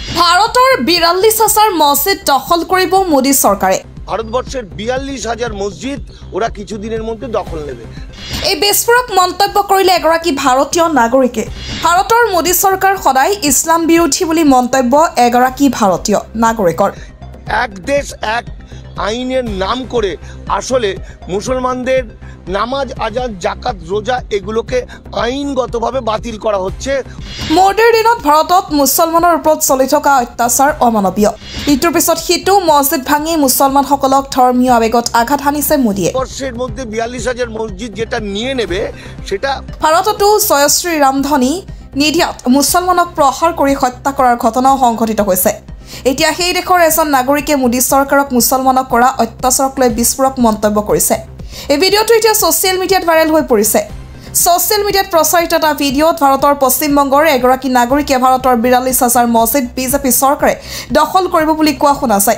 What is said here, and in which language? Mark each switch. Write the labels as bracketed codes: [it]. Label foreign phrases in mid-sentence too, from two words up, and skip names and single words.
[as] ভারতৰ ৪২,০০০ মছজিদ দখল কৰিব মোদী চৰকাৰে। [bn] ভারতবর্ষের ৪২,০০০ মসজিদ ওরা কিছুদিনের মধ্যে দখল নেবে। [as] এই বিস্ফোরক মন্তব্য কৰিলে এগৰাকী ভাৰতীয় নাগৰিকে। ভাৰতৰ মোদী চৰকাৰ সদায় ইছলাম বিৰোধী বুলি মন্তব্য এগৰাকী ভাৰতীয় নাগৰিকৰ। [bn] এক দেশ এক আইনের নাম করে আসলে মুসলমানদের নামাজ আজান জাকাত রোজা এগুলোকে আইনগতভাবে বাতিল করা হচ্ছে। [as] মোদীৰ দিনত ভাৰতত মুছলমানৰ ওপৰত চলি থকা অত্যাচাৰ অমানৱীয়। ইটোৰ পিছত সিটো মছজিদ ভাঙি মুছলমানসকলক ধৰ্মীয় আৱেগত আঘাত হানিছে মোদীয়ে। [bn] বর্ষের মধ্যে ৪২,০০০ মসজিদ যেটা নিয়ে নেবে সেটা [as] ভাৰততো জয়শ্ৰী ৰামধনী নিধিয়াত মুছলমানক প্ৰহাৰ কৰি হত্যা কৰাৰ ঘটনাও সংঘটিত হৈছে। এতিয়া সেই দেশৰ এজন নাগৰিকে মোদী চৰকাৰক মুছলমানক কৰা অত্যাচাৰক লৈ বিস্ফোৰক মন্তব্য কৰিছে। এই ভিডিঅ'টো এতিয়া ছ'চিয়েল মিডিয়াত ভাইৰেল হৈ পৰিছে। ছ'চিয়েল মিডিয়াত প্ৰচাৰিত এটা ভিডিঅ'ত ভাৰতৰ পশ্চিমবংগৰ এগৰাকী নাগৰিকে ভাৰতৰ ৪২,০০০ মছজিদ বিজেপি চৰকাৰে দখল কৰিব বুলি কোৱা শুনা যায়।